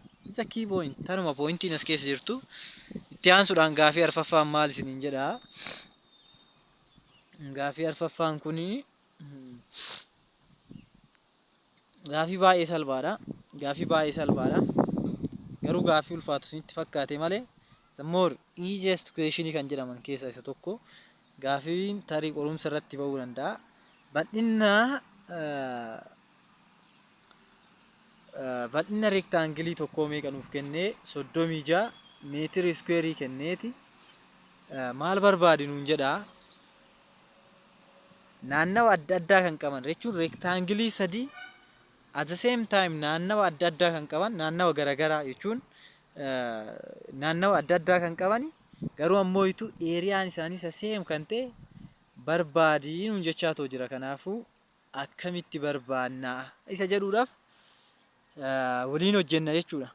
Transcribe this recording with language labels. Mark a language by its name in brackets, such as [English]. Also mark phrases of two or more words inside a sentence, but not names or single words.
[Oromo] Isa [English] key point [Oromo] tanuma pointiin as keessa jirtu itti aansuudhaan gaafii arfaffaan maal isiniin jedhaa. Gaafii arfaffaan kuni gaafii baay'ee salphaadha. Garuu gaafii ulfaatu isinitti fakkaate malee [English] the more easiest question [Oromo] kan jedhaman keessaa isa tokko. Gaafiin tarii qorumsa irratti ba'uu danda'a. Bal'ina reektaangilii tokkoo meeqa nuuf kennee 36 meetira iskuweerii kenneeti maal barbaadi nuun jedhaa. Naannawa adda addaa kan qaban jechuun reektaangilii sadii [English] at the same time [Oromo] naannawa adda addaa kan qaban naannawa garaagaraa jechuun naannawa adda addaa kan qaban garuu ammoo itu eeriyaan isaanii saseem kan ta'e barbaadii nuun jechaa jira. Kanaafuu akkamitti barbaannaa isa jedhuudhaaf waliin hojjenna jechuudha.